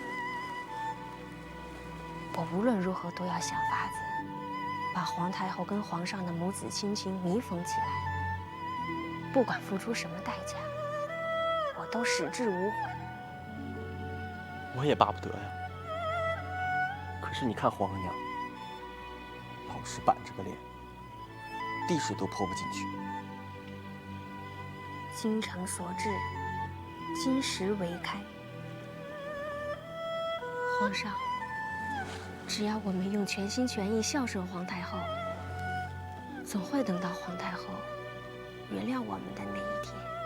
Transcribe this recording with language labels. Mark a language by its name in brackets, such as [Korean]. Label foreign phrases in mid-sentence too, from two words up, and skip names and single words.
[Chinese] 我無論如何都要想法子，把皇太後跟皇上的母子親情彌縫起來，不管付出什麼代價，我都矢志無悔。我也巴不得呀。可是你看皇额娘，老是板着個臉，滴水都潑不進去。精誠所至，金石為開。皇上，只要我們用全心全意孝順皇太後，總會等到皇太後原諒我們的那一天。